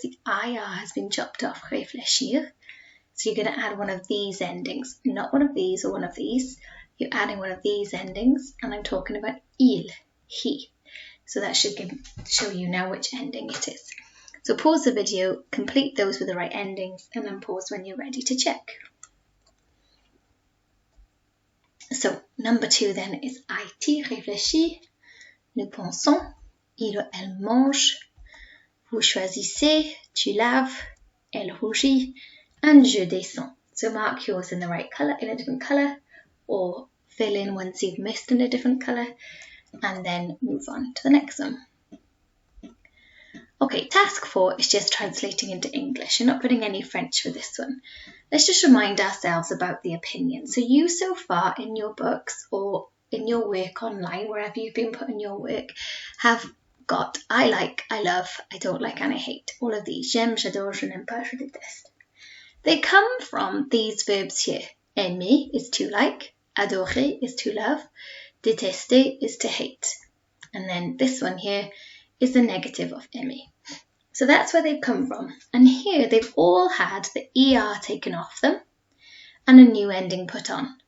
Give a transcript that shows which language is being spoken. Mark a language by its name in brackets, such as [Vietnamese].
[English] The IR has been chopped off, réfléchir. So you're going to add one of these endings, not one of these or one of these. You're adding one of these endings, and I'm talking about il, he. So that should show you now which ending it is. So pause the video, complete those with the right endings, and then pause when you're ready to check. So, number 2 then is IT, [French] réfléchis, nous pensons, il ou elle mange, vous choisissez, tu laves, elle rougit, [English] and [French] je descends. [English] So mark yours in the right colour, in a different colour, or fill in ones you've missed in a different colour, and then move on to the next one. Okay, task 4 is just translating into English. You're not putting any French for this one. Let's just remind ourselves about the opinion. So you so far in your books or in your work online, wherever you've been putting your work, have got I like, I love, I don't like, and I hate. All of these. [French] J'aime, j'adore, je n'aime pas, je déteste. [English] They come from these verbs here. Aimer is to like, adorer is to love, détester is to hate. And then this one here is the negative of aimer. So that's where they've come from. And here they've all had the ER taken off them and a new ending put on.